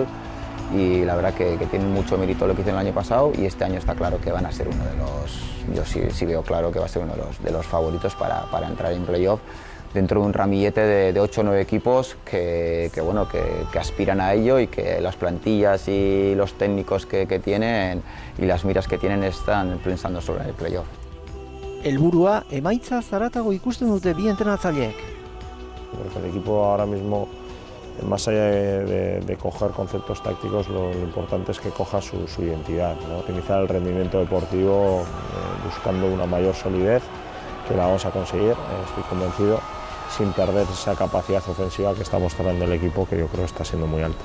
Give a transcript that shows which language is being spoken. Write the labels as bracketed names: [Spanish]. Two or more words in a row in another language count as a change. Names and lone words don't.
[Spanish] Y la verdad que tienen mucho mérito lo que hicieron el año pasado y este año está claro que van a ser uno de los, yo sí veo claro que va a ser uno de los favoritos para entrar en playoff dentro de un ramillete de 8 o 9 equipos que aspiran a ello y que las plantillas y los técnicos que tienen y las miras que tienen están pensando sobre el playoff. [Basque] Helburua emaitza zaratago ikusten dute bi entrenatzaileek. [Spanish] Porque el equipo ahora mismo, más allá de coger conceptos tácticos, lo importante es que coja su identidad, ¿no? Optimizar el rendimiento deportivo buscando una mayor solidez, que la vamos a conseguir, estoy convencido, sin perder esa capacidad ofensiva que está mostrando el equipo, que yo creo está siendo muy alta.